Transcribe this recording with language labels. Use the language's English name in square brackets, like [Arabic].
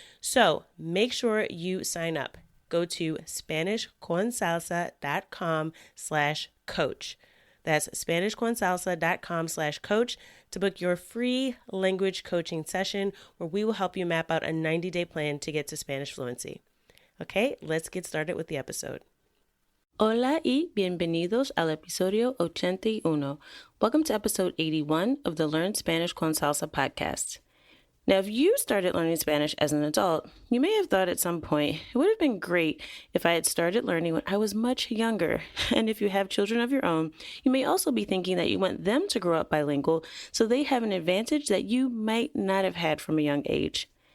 [English] So make sure you sign up. Go to SpanishConSalsa.com/coach. That's SpanishConSalsa.com/coach to book your free language coaching session where we will help you map out a 90-day plan to get to Spanish fluency. Okay, let's get started with the episode. [Spanish] Hola y bienvenidos al episodio 81. [English] Welcome to episode 81 of the Learn Spanish con Salsa podcast. Now, if you started learning Spanish as an adult, you may have thought at some point it would have been great if I had started learning when I was much younger. And if you have children of your own, you may also be thinking that you want them to grow up bilingual so they have an advantage that you might not have had from a young age.